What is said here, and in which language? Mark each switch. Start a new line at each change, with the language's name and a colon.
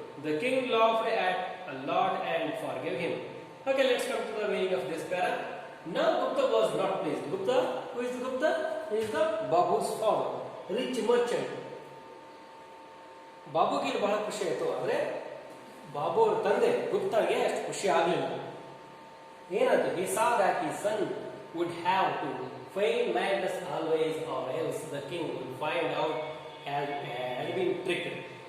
English: The king laughed at a lot and forgave him. Okay, let's come to the meaning of this para. Now Gupta was not pleased. Gupta, who is Gupta? He is the Babu's father, rich merchant.
Kannada: ಬಾಬುಗೆ ಬಹಳ ಖುಷಿ ಆಯಿತು, ಆದರೆ ಬಾಬು ಅವ್ರ ತಂದೆ ಗುಪ್ತಾಗೆ ಅಷ್ಟು ಖುಷಿ ಆಗಲಿಲ್ಲ. ಏನಾಯ್ತು?
English: He saw that his son would have to feign madness always, or else the king would find out had been tricked.